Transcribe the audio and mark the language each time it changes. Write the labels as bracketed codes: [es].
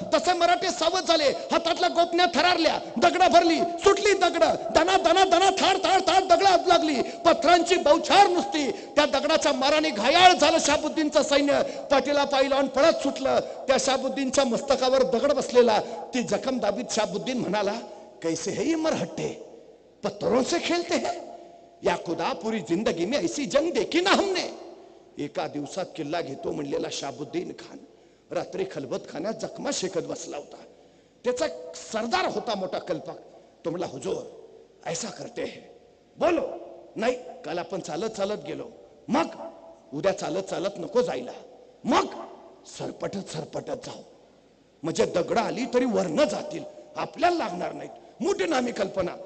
[mr] तसे मराठे सावध झाले. हातातल्या गोपन्या थरारल्या, दगडं भरली, सुटली दगडं, दना दना दना थाड थाड थाड दगडात लागली. पथरांची बौछार नुसती. त्या दगडाच्या माराने घायाळ झालं शाहबुद्दीनचं सैन्य. पाठीला पाय लावून पळत सुटलं. त्या शाहबुद्दीनच्या मस्तकावर दगड बसलेला. ती जखम दाबीत शाहबुद्दीन म्हणाला, [hi] कैसे है ये मरहट्टे, पत्थरों से खेलते हैं, या खुदा पूरी जिंदगी में ऐसी जंग देखी ना हमने. [mr] एका दिवसात किल्ला घेतो म्हणलेला शाहबुद्दीन खान रात्री खलबत खाण्यात जखमा शेकत बसला होता. त्याचा सरदार होता मोठा कल्पक. तो म्हणला, [hi] हुजूर ऐसा करते हैं, बोलो. [mr] नाही, काल आपण चालत चालत गेलो, मग उद्या चालत चालत नको जायला, मग सरपटत जाऊ, म्हणजे दगड आली तरी वरनं जातील, आपल्याला लागणार नाहीत. मोठी नामी कल्पना.